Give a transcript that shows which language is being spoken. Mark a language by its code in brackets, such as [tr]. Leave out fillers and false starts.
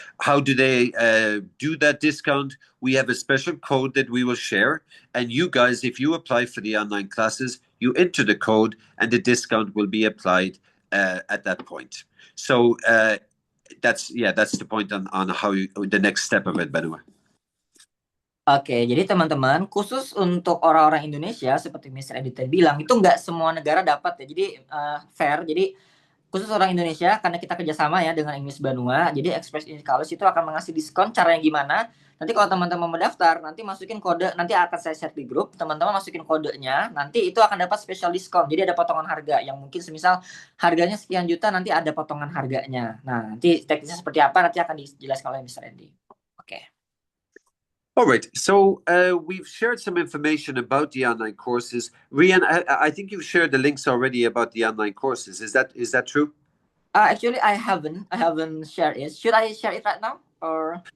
[en] How do they do that discount? We have a special code that we will share, and you guys, if you apply for the online classes, you enter the code and the discount will be applied at that point. So that's the point on how the next step of it, Benoit. [id] Oke, jadi teman-teman, khusus untuk orang-orang Indonesia, seperti Mr. Editor bilang, itu nggak semua negara dapat ya. Jadi fair, jadi khusus orang Indonesia, karena kita kerjasama ya dengan English Banua, jadi Express English College itu akan mengasih diskon. Caranya gimana? Nanti kalau teman-teman mendaftar, nanti masukin kode, nanti akan saya share di grup, teman-teman masukin kodenya, nanti itu akan dapat special diskon. Jadi ada potongan harga, yang mungkin semisal harganya sekian juta, nanti ada potongan harganya. Nah, nanti teknisnya seperti apa, nanti akan dijelaskan oleh Mr. Andy. Oke. [en] All right, so we've shared some information about the online courses. Rian, I think you've shared the links already about the online courses. Is that true? Actually, I haven't shared it. Should I share it right now, or?